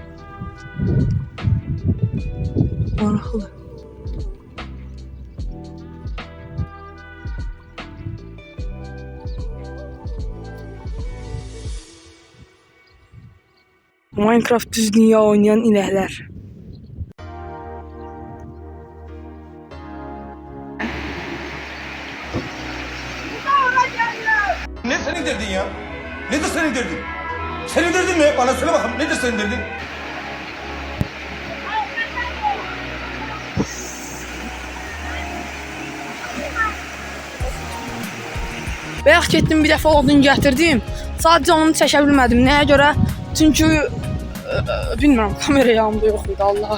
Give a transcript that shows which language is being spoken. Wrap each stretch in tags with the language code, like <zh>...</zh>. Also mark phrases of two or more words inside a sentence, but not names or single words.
<az>Maraqlı. Minecraft düz dünya oynayan inəklər.</az> <tr>Ne senin derdin ya? Nedir senin derdin? Senin derdin ne? Bana söyle bakalım. Nedir senin derdin?</tr> <az>Bayaq getdim bir dəfə odun gətirdim. Sadəcə onu çəkə bilmədim. Nəyə görə? Çünki bilmirəm, kamera yanımda yox idi Allah.</az>